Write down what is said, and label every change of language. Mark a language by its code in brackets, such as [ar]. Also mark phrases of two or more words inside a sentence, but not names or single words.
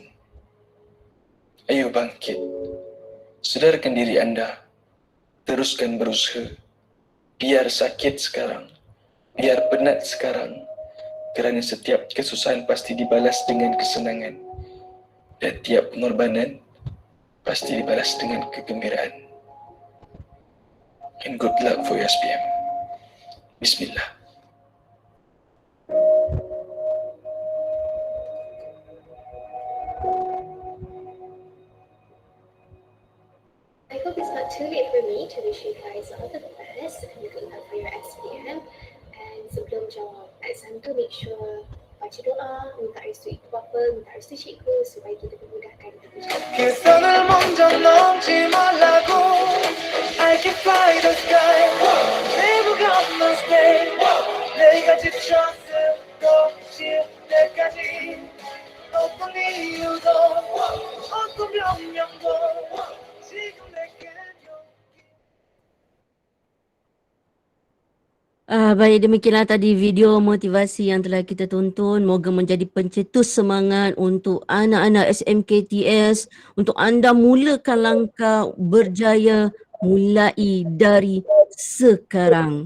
[ms] Ayo bangkit. Sedarkan diri anda. Teruskan berusaha. Biar sakit sekarang. Biar penat sekarang. Kerana setiap kesusahan pasti dibalas dengan kesenangan. Dan tiap pengorbanan pasti dibalas dengan kegembiraan. [en] And good luck for your SPM. Bismillah. I hope it's not too late for me to wish you guys all the best and good luck for your SPM. [ms] And sebelum jawab exam tu, [en] make sure [ms] baca doa, minta restu ibu bapa, minta restu cikgu supaya kita dimudahkan untuk ujian. [ko] 계산을 먼저 넘지 말라고 [en] I can fly the sky Never gonna stay [ko] 내가 지쳤을 것일 때까지 어떤 이유도 어떤 변명도 지금 내겐 [ms] Baik, demikianlah tadi video motivasi yang telah kita tonton. Moga menjadi pencetus semangat untuk anak-anak SMKTS untuk anda mulakan langkah berjaya mulai dari sekarang.